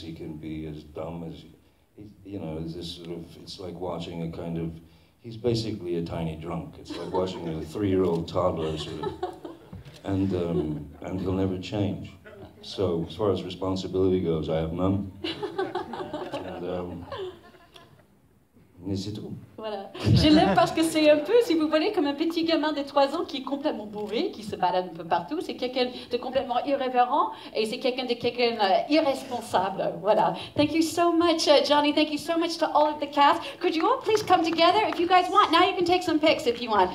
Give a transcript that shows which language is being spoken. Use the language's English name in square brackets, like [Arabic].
[English] He can be as dumb as you know. This sort of, it's like watching a kind of. He's basically a tiny drunk. It's like watching a 3-year-old toddler, sort of, and he'll never change. So as far as responsibility goes, I have none. [French] Mais c'est tout. Voilà. Je l'aime parce que c'est un peu, si vous voulez, comme un petit gamin de 3 ans qui est complètement bourré, qui se balade un peu partout. C'est quelqu'un de complètement irrévérent et c'est quelqu'un irresponsable. Voilà. [English] Thank you so much, Johnny. Thank you so much to all of the cast. Could you all please come together if you guys want? Now you can take some pics if you want.